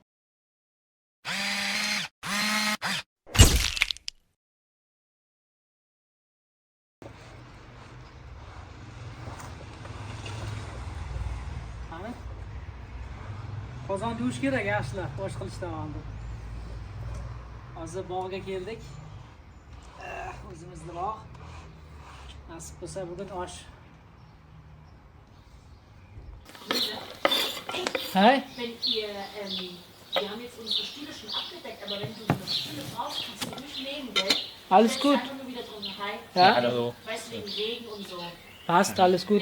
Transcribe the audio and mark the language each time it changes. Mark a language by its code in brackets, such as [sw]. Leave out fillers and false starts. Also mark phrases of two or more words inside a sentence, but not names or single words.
[uz] Qozon yuvish kerak yaxshilar, bosh qilishdan oldin. Hozir bog'ga keldik. O'zimizni bog'. Nasib bo'lsa bugun osh. Hey? [de] Wenn ihr, wir haben jetzt unsere Stühle schon abgedeckt, aber wenn du eine Stühle brauchst, kannst du nicht nehmen, gell? Alles gut. Einfach nur wieder drin. Hi. Ja? Hallo. Weißt du, wegen Regen und so. Passt, alles gut.